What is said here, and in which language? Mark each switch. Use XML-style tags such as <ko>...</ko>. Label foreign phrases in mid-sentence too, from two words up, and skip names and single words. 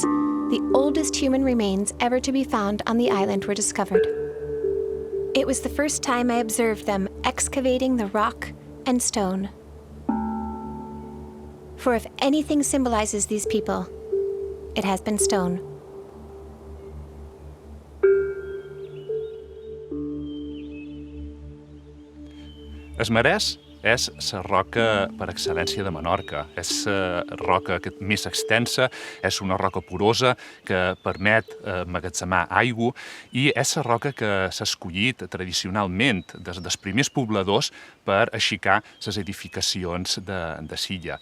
<en>The oldest human remains ever to be found on the island were discovered. It was the first time I observed them excavating the rock and stone. For if anything symbolizes these people, it has been stone.</en> <ca>Es Marès és la roca per excel·lència de Menorca. És la roca més extensa, és una roca porosa que permet emmagatzemar aigua i és la roca que s'ha escollit tradicionalment des dels primers pobladors per aixecar les edificacions de l'illa.</ca>